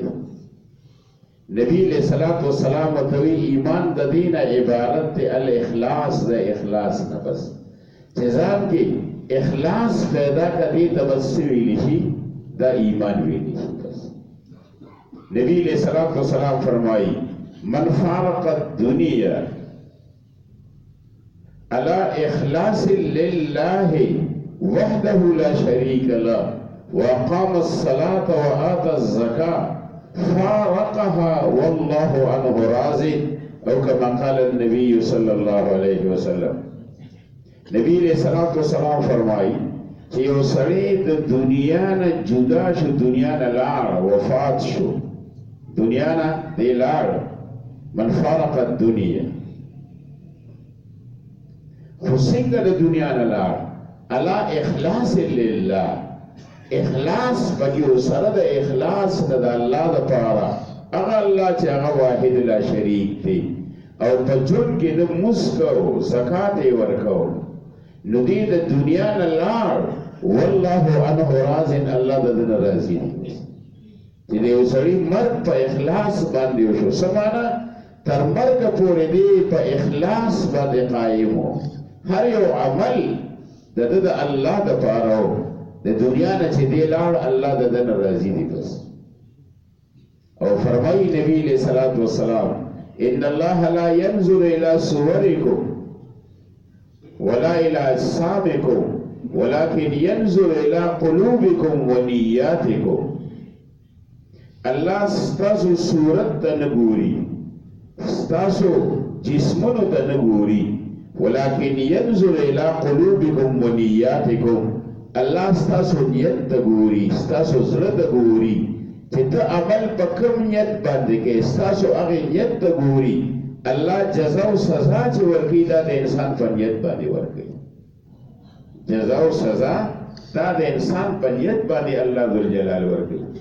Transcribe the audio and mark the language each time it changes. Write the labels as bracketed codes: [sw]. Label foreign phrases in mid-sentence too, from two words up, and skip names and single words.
[ps] نبی [ar] علیہ الصلوۃ والسلام [ps] وتوی ایمان د دین عبارت دی الاخلاص، د اخلاص نه بس چې ځان کې اخلاص پیدا کړي ته بس ویلی شي دا ایمان ویلی شي بس. [ar] نبی علیہ الصلوۃ والسلام فرمائی من فارق الدنیا على اخلاص لله وحده لا شريك له وأقام الصلاة وآتى الزكاة فارقها والله عنه راض، او كما قال النبي صلى الله عليه وسلم. [ps] نبی [ar] علیہ الصلوۃ والسلام [ps] فرمائی چې یو سړی د دنیا نه جدا شو، دنیا نه لاړ، وفات شو، دنیا نه دی لاړ، [ar] من فارق الدنیا، [ps] خو څنګه د دنیا نه لاړ؟ [ar] على اخلاص لله، [ps] اخلاص پکې سره د اخلاص د الله لپاره، هغه الله چې هغه واحد [ar] لا شریک [ps] دی، او په جون کې د مسکو زکات یې ورکو، نو دې د دنیا نه لاړ، [ar] والله عنه راض، [ps] الله د دې راضي دی. چې یو سړی مرګ په اخلاص باندې وشو، سمانه تر مرګ پورې دی په اخلاص باندې قائم وو، هر یو عمل د الله د پاره د دنیا نه چې دی لاړ، الله د دې راضي دی بس. او فرمایي [ar] نبی علیہ الصلوۃ والسلام ان الله لا ينظر الى صوركم ولا الى اجسامكم ولكن ينظر الى قلوبكم ونياتكم. [ps] الله ستاسو صورت ته نه ګوري، ستاسو جسمونو ته نه ګوري، [ar] ولكن ينظر الى قلوبكم ونياتكم. [ps] الله ستاسو نیت ته ګوري، ستاسو زړه ته ګوري، چې ته عمل په کوم نیت باندې کې، ستاسو هغه نیت ته ګوري. الله جزا او سزا چې ورکړي دا د انسان په نیت باندې ورکړي، جزا او سزا دا د انسان په نیت باندې الله ذوالجلال ورکړي.